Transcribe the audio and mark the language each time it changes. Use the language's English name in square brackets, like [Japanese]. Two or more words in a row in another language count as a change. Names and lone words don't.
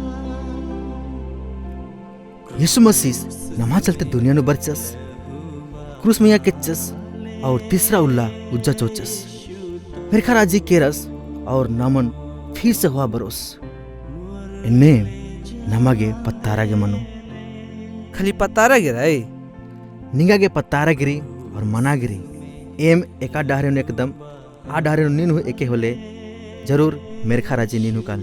[Kurukh] यीशु मसीह नमा चलते दुनिया नु बरचस क्रूस मैया किच्चस और तीसरा उल्ला उज्जा चोचस। मिर्खा राजी केरस और नामन फिर से हुआ बरोस। इन्ने नमागे पत्तारा के मनो खाली पत्तारा गिराई निंगा के पत्तारा गिरी और मना गिरी एम एका डाहरे एकदम आ डाहरे नीनू एके होले जरूर मेरखा राजी नीनू काले